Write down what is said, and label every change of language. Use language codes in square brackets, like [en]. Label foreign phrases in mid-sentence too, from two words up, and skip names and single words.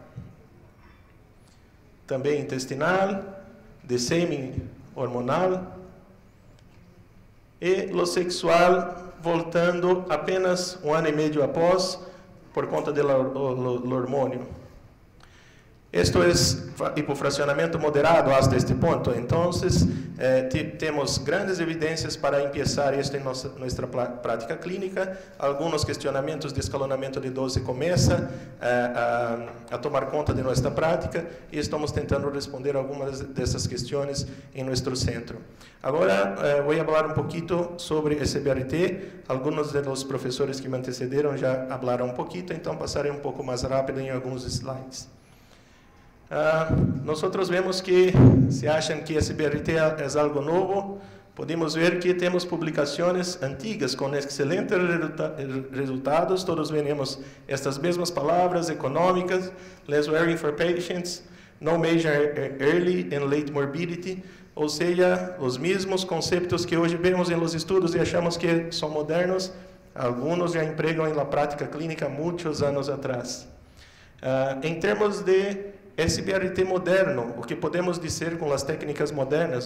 [pt] Também intestinal, de semi-hormonal, e o sexual voltando apenas 1 ano e meio após, por conta do hormônio. [es] Esto es hipofraccionamiento moderado hasta este punto. Entonces, tenemos grandes evidencias para empezar esto en nuestra práctica clínica. Algunos cuestionamientos [pt] de escalonamiento de dose começam a tomar conta de nuestra prática e estamos tentando responder algumas dessas questões em nosso centro. Agora, vou falar um pouquinho sobre SBRT. Alguns dos professores que me antecederam já falaram um pouquinho, então passarei um pouco mais rápido em alguns slides. Nós vemos que se acham que SBRT é algo novo, podemos ver que temos publicações antigas com excelentes resultados. Todos vemos estas mesmas palavras econômicas: [en] less wearing for patients, no major early and late morbidity, [pt] ou seja, os mesmos conceitos que hoje vemos em los estudos e achamos que são modernos, alguns já empregam em la prática clínica muitos anos atrás. Em termos de SBRT moderno, o que podemos dizer com as técnicas modernas?